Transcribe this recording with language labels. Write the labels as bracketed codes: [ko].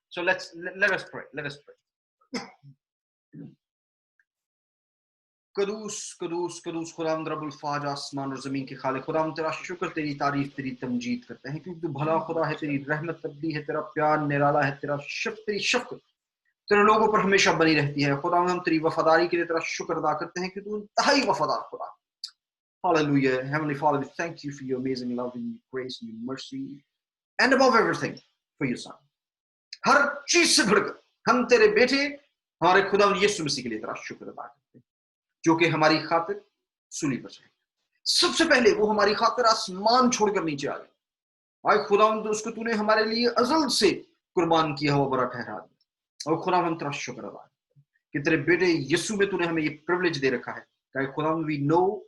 [en] So let us pray। [hi] कदूस कदूस कदूस खुदावंद रब्बुल फाज, आसमान और जमीन के खालिक, खुदावंद तेरा शुक्र, तेरी तारीफ, तेरी तमजीद करते हैं क्योंकि तू भला खुदा है, तेरी रहमत तब्दी है, तेरा प्यार निराला है, तेरी शफ़क़त तेरे लोगों पर हमेशा बनी रहती है। खुदावंद हम तेरी वफादारी के लिए तेरा शुक्र अदा करते हैं कि तू इंतहाई वफादार खुदा। [en] Hallelujah, Heavenly Father, we thank you for your amazing love and your grace and your mercy, and above everything, for your son. [hi] हर चीज से बढ़कर हम तेरे बेटे हमारे खुदावंद यीशु मसीह के लिए तेरा शुक्र अदा करते हैं, जो कि हमारी खातिर सूली पर चढ़े। सबसे पहले वो हमारी खातिर आसमान छोड़कर नीचे आ गए। आए खुदावंद, उसको तूने हमारे लिए अज़ल से कुर्बान किया हुआ बड़ा ठहरा दिया, और खुदावंद तेरा शुक्र अदा करते हैं कि तेरे बेटे यीशु में तूने हमें ये प्रिविलेज दे रखा है। खुदावंद, [en] we know